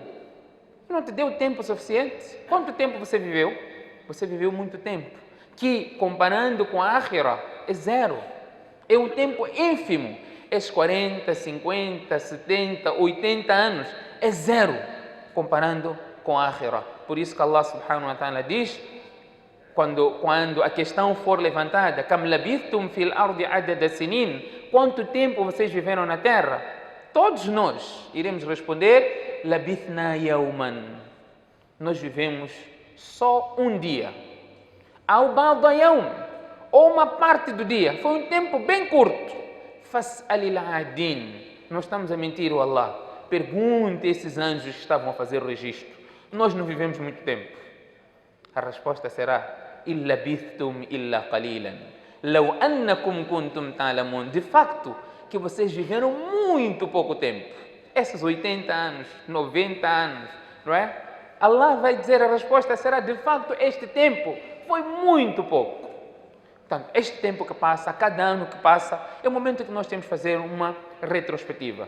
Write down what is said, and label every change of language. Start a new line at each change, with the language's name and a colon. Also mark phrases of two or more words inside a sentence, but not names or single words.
Portuguese: Não te deu tempo suficiente? Quanto tempo você viveu? Você viveu muito tempo, que comparando com a Akhira é zero. É um tempo ínfimo. Esses 40, 50, 70, 80 anos é zero comparando com a Akhira. Por isso que
Arabic: الله سبحانه وتعالى
Portuguese: diz, quando a questão for levantada:
Arabic: كم لبثتم في الأرض عدد سنين,
Portuguese: quanto tempo vocês viveram na terra? Todos nós iremos responder,
Arabic: لبثنا يوما.
Portuguese: Nós vivemos só um dia.
Arabic: أو بعض يوم,
Portuguese: ou uma parte do dia. Foi um tempo bem curto.
Arabic: فاسأل العادين.
Portuguese: Nós estamos a mentir o Allah. Pergunte a esses anjos que estavam a fazer o registro. Nós não vivemos muito tempo. A resposta será,
Arabic: إلا لبثتم إلا قليلا. لو أنكم كنتم تعلمون.
Portuguese: De facto, que vocês viveram muito pouco tempo. Esses 80 anos, 90 anos, não é?
Arabic: Allah vai dizer,
Portuguese: a resposta será, de facto, este tempo foi muito pouco. Portanto, este tempo que passa, cada ano que passa, é o momento que nós temos que fazer uma retrospectiva.